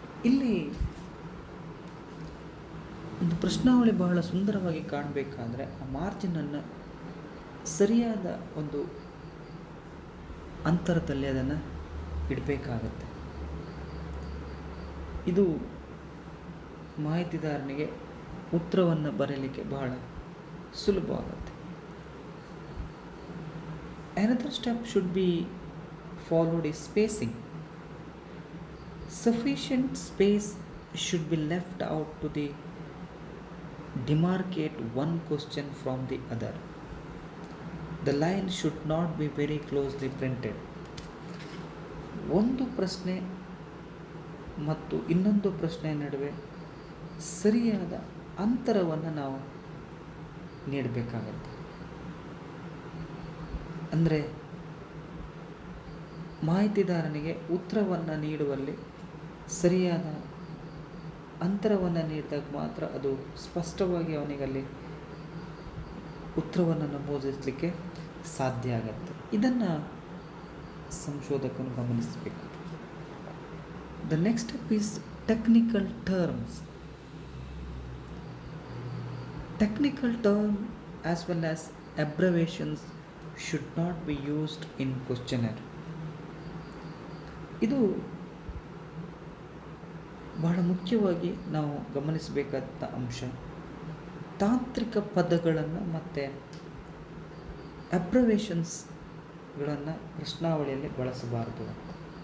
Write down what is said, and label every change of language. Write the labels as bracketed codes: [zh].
[kn] ಇಲ್ಲಿ ಒಂದು ಪ್ರಶ್ನಾವಳಿ ಬಹಳ ಸುಂದರವಾಗಿ ಕಾಣಬೇಕಾದ್ರೆ ಆ ಮಾರ್ಜಿನನ್ನು ಸರಿಯಾದ ಒಂದು ಅಂತರದಲ್ಲಿ ಅದನ್ನು ಇಡಬೇಕಾಗತ್ತೆ. ಇದು ಮಾಹಿತಿದಾರನಿಗೆ ಉತ್ತರವನ್ನು ಬರೆಯಲಿಕ್ಕೆ ಬಹಳ ಸುಲಭವಾಗುತ್ತೆ. [en] Another step should be followed is spacing. Sufficient space should be left out to demarcate one question from the other. The line should not be very closely printed. [kn] ಒಂದು ಪ್ರಶ್ನೆ ಮತ್ತು ಇನ್ನೊಂದು ಪ್ರಶ್ನೆಯ ನಡುವೆ ಸರಿಯಾದ ಅಂತರವನ್ನು ನಾವು ನೀಡಬೇಕಾಗತ್ತೆ. ಅಂದರೆ ಮಾಹಿತಿದಾರನಿಗೆ ಉತ್ತರವನ್ನು ನೀಡುವಲ್ಲಿ ಸರಿಯಾದ ಅಂತರವನ್ನು ನೀಡಿದಾಗ ಮಾತ್ರ ಅದು ಸ್ಪಷ್ಟವಾಗಿ ಅವನಿಗಲ್ಲಿ ಉತ್ತರವನ್ನು ನಮೂದಿಸಲಿಕ್ಕೆ ಸಾಧ್ಯ ಆಗುತ್ತೆ. ಇದನ್ನು ಸಂಶೋಧಕನು ಗಮನಿಸಬೇಕು. [en] The next step is technical terms. Technical terms as well as abbreviations should not be used in questionnaire. [kn] ಇದು ಬಹಳ ಮುಖ್ಯವಾಗಿ ನಾವು ಗಮನಿಸಬೇಕಾದ ಅಂಶ. ತಾಂತ್ರಿಕ ಪದಗಳನ್ನು ಮತ್ತು ಅಬ್ರವೇಷನ್ಸ್ಗಳನ್ನು ಪ್ರಶ್ನಾವಳಿಯಲ್ಲಿ ಬಳಸಬಾರದು.